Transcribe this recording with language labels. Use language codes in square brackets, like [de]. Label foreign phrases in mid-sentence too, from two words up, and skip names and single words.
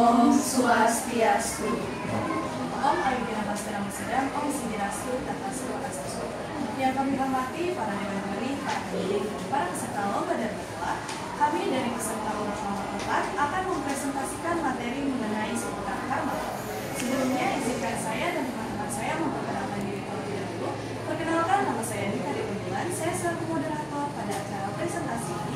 [sa] Om Swastiastu. Om Ayudhya Bastara Sedang, Om Siddhirastu, Tatastu, Astastu. [id] Yang kami hormati para dewan juri, para hadirin, para peserta lomba dan lomba, kami dari peserta lomba nomor 4 akan mempresentasikan materi mengenai seputar karma. Sebelumnya, izinkan saya dan teman-teman saya memperkenalkan diri terlebih dahulu. Perkenalkan, nama saya Dika Dewan, saya selaku moderator pada acara presentasi ini.